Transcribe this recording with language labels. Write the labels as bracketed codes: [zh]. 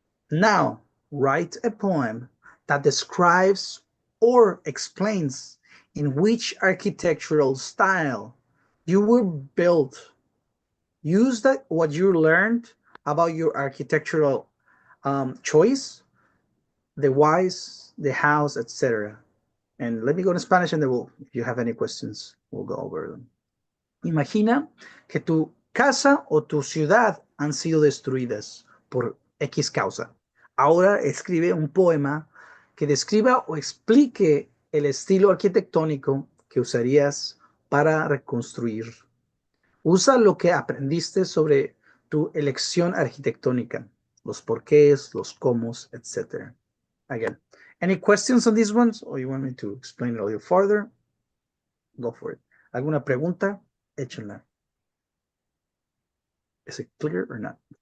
[en] Now, write a poem that describes or explains in which architectural style you were built. Use that what you learned about your architectural choice, the whys, the hows, etc. And let me go to Spanish and then if you have any questions, we'll go over them. [es] Imagina que tu casa o tu ciudad han sido destruidas por X causa. Ahora escribe un poema que describa o explique el estilo arquitectónico que usarías para reconstruir. Usa lo que aprendiste sobre tu elección arquitectónica, los porqués, los cómo, etc. [en] Again, any questions on these ones or you want me to explain it a little further? Go for it. [es] ¿Alguna pregunta? Échenla. [en] Is it clear or not?